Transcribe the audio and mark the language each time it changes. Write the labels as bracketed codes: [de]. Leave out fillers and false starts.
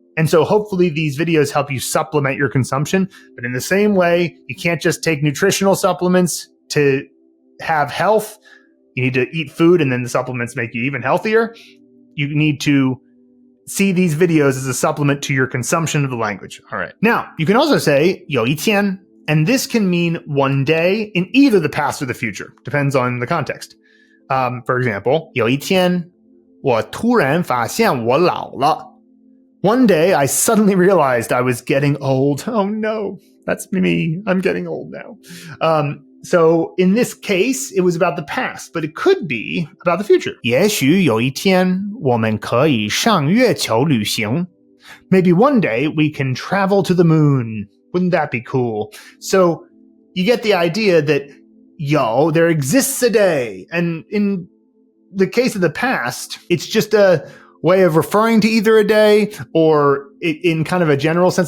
[en] And so hopefully these videos help you supplement your consumption. But in the same way, you can't just take nutritional supplements to have health. You need to eat food and then the supplements make you even healthier. You need to see these videos as a supplement to your consumption of the language. All right. Now, you can also say 有一天, and this can mean one day in either the past or the future. Depends on the context. [zh] For example, 有一天我突然发现我老了. [en] One day, I suddenly realized I was getting old. Oh no, that's me. I'm getting old now. So in this case, it was about the past, but it could be about the future. [zh] 也许有一天我们可以上月球旅行. [en] Maybe one day we can travel to the moon. Wouldn't that be cool? So you get the idea that, there exists a day. And in the case of the past, it's just a way of referring to either a day or in kind of a general sense.